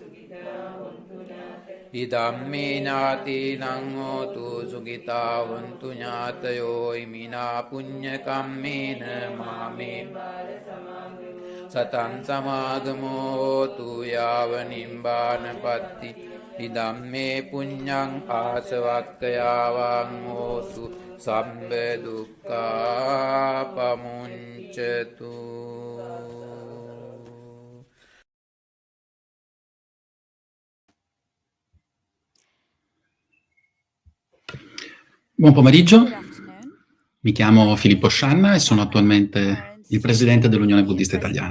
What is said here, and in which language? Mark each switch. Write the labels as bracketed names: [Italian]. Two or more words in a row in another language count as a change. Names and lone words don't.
[Pali] อิดัมเมญาตินังโหตุสุขิตาหุนตุญาตโยอิมินาปุญญกัมเมนะมาเมสตังสมากโมตุยาวนิมบานปัตติอิดัมเมปุญญังอาสวัคคยาวังโหตุสัมเบดุกขาปมุญจตุ [Italian] Buon pomeriggio, mi chiamo Filippo Scianna e sono attualmente il presidente dell'Unione Buddista Italiana.